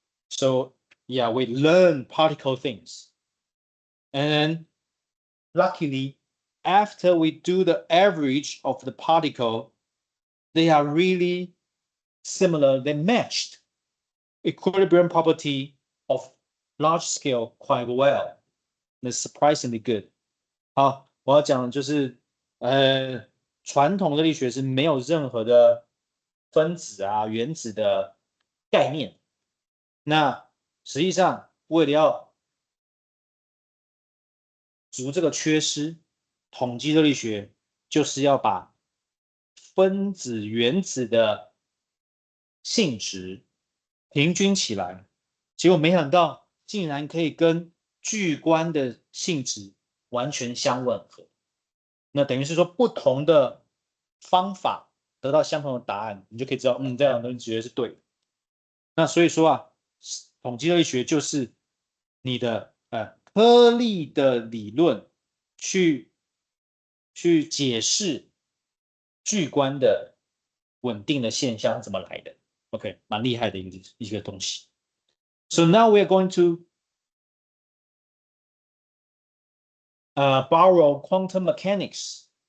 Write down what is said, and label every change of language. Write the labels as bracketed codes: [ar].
[en] So yeah, we learn particle things. And luckily, after we do the average of the particle, they are really similar. They matched equilibrium property of large scale quite well. That's surprisingly good. [zh] 好，我要讲的就是传统热力学是没有任何的分子啊、原子的概念。那实际上，为了要足这个缺失，统计热力学就是要把分子、原子的性质平均起来。结果没想到，竟然可以跟巨观的性质完全相吻合。那等于是说，不同的方法得到相同的答案，你就可以知道，这样的东西绝对是对的。那所以说啊，统计热力学就是你的颗粒的理论去解释巨观的稳定的现象怎么来的。OK， 蛮厉害的一个东西。 [en] So now we are going to borrow quantum mechanics.